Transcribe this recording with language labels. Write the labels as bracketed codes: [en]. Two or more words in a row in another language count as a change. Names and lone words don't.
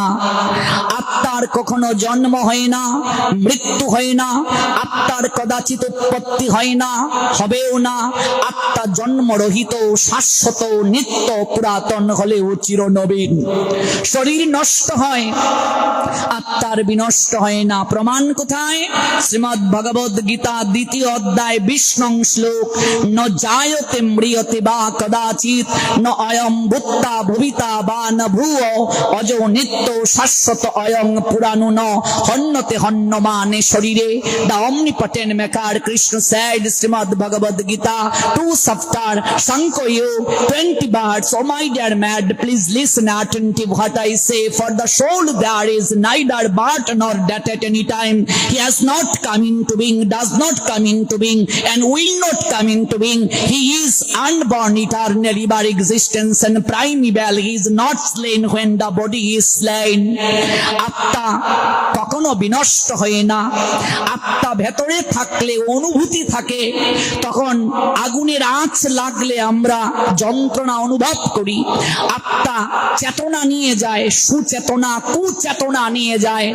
[bn] আত্মার কখনো জন্ম হয় না, মৃত্যু হয় না, আত্মার কদাচিৎ উৎপত্তি হয় না, হবেও না। আত্মা জন্মরহিত, শাশ্বত, নিত্য, পুরাতন হলেও চিরনবীন। শরীর নষ্ট হয়, আত্মার বিনষ্ট হয় না। প্রমাণ কোথায়? শ্রীমদ্ ভগবদ গীতা 2য় অধ্যায় 20 নং শ্লোক, [sa] ন জায়তে ম্রিয়তে বা কদাচিৎ ন অয়ং ভূত্তা ভবিতা বা ন ভূয় অজো নিত্য শাশ্বত অয়ং পুরাণো ন হন্যতে হন্যমানে শরীরে। [en] The omnipotent maker Krishna said, Srimad Bhagavad Gita 2 chapter Sanko Yog 20 birds. Oh my dear mad, please listen attentive what I say. For the soul there is neither birth nor death at any time. He has not come into being, does not come into being, and will not come into being. He is unborn, eternally by existence and primeval. He is not slain when the body is slain. [bn] আত্মা কখনো বিনষ্ট হয় না। আত্মা ভেতরে থাকলে অনুভূতি থাকে, তখন আগুনের আঁচ লাগলে আমরা যন্ত্রণা অনুভব করি। আত্মা চেতনা নিয়ে যায়, সুচেতনা কুচেতনা নিয়ে যায়।